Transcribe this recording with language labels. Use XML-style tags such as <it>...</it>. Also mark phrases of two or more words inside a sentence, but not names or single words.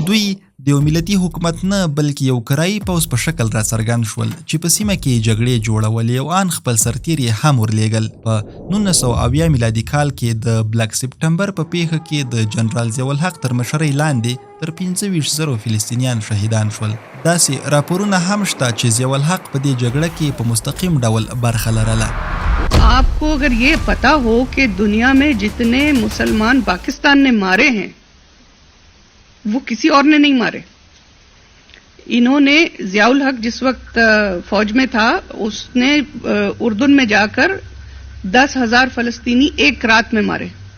<ps>دوی د یو ملتي حکومت نه بلکې یو کرایي پوځ په شکل راڅرګند شول چې په سیمه کې جګړې جوړولې او ان خپل سرتیر یې هم ورلېږل. په 1970 میلادي کال کې د بلک سپټمبر په پیښه کې د جنرال ضیاءالحق تر مشرۍ لاندې تر 25,000 فلسطینیان شهیدان شول. داسې راپورونه هم شته چې ضیاءالحق په دې جګړه کې په مستقیم ډول برخه لرله.</ps> <ur>آپ کو اگر یہ پتا ہو کہ دنیا میں جتنے مسلمان پاکستان نے مارے ہیں وہ کسی اور نے نہیں مارے. انہوں نے ضیاءالحق جس وقت فوج میں تھا اس نے اردن میں جا کر 10,000 فلسطینی ایک رات میں مارے.</ur>